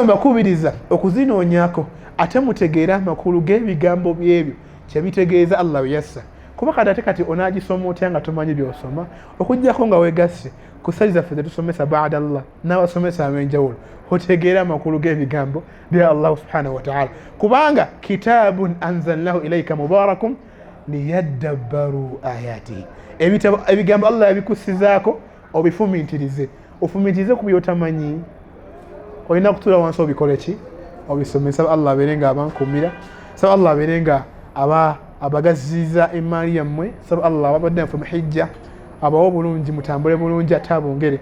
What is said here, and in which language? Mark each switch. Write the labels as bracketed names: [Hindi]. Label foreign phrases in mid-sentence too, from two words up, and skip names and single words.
[Ganda] mbakubiriza okuzinoonyako ate mutegeera amakulu g'ebigambo byebyo kyebitegeeza Allah bye yassa kuba kati onaagisoma otya nga tomanyi by'osoma okujjako nga weegasse ku ssayi zaffe tusomesa baada Allah n'abasomesa ab'enjawulo otegeera amakulu g'ebigambo bya Allah [Arabic] سبحانه وتعالى [Ganda] kubanga [Arabic] كتاب أنزلناه إليك مبارك ليدبروا آياته [Ganda] ebigambo Allah yabikusizaako obifumiitirize, ofumiitirize ku byotamanyi. Olina kutuula wansi obikole ki? Obisome. Saba Allah abeere nga abankuumira, saba Allah abeere nga abagaziza emaali yammwe, saba Allah ababadde naffe mu hijja abawe obulungi, mutambule bulungi ate abongere.